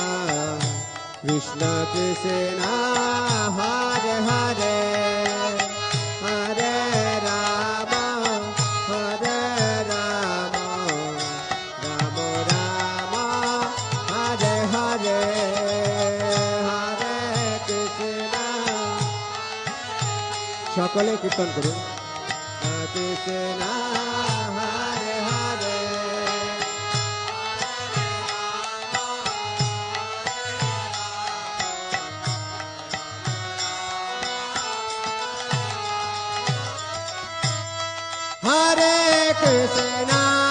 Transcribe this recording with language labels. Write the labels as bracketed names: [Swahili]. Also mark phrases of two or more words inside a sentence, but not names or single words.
[Sanskrit] Krishna Krishna, Hare Hare, Hare Rama, Hare Rama, Rama Rama, Hare Hare, Hare Krishna. [Bangla] সকলে কীর্তন করুন। [Sanskrit] Hare Krishna, Hare Hare, Hare Krishna,